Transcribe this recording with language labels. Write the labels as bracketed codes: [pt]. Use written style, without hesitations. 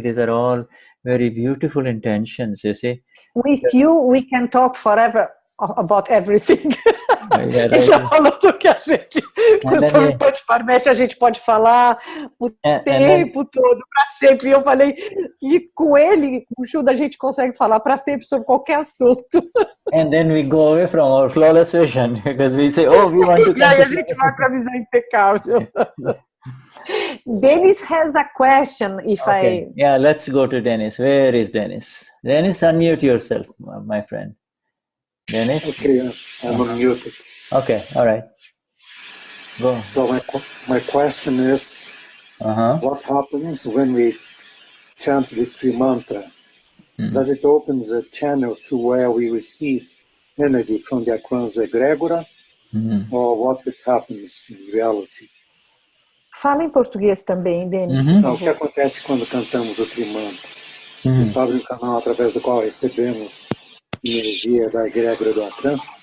[en] These are all very beautiful intentions, you see. With you, we can talk forever about everything. [pt] Então, falando que a gente, sobre o Panch Parameshti, a gente pode falar o tempo todo, para sempre. E eu falei, e com ele, com o Shuddha, a gente consegue falar para sempre sobre qualquer assunto. [en] And then we go away from our flawless vision, because we say, oh, we want to... [pt] E aí a gente vai para a visão impecável. [en] Dennis has a question, Yeah, let's go to Dennis. Where is Dennis? Dennis, unmute yourself, my friend. Dennis? Okay, I'm unmuted. Okay, all right. Go. So my question is, what happens when we chant the Trimantra? Does it open the channel through where we receive energy from the Akram's egrégora, or what happens in reality? [pt] Fala em português também, Denis. O que acontece quando cantamos o Trimantra? Você abre um canal através do qual recebemos energia da egrégora do Akram?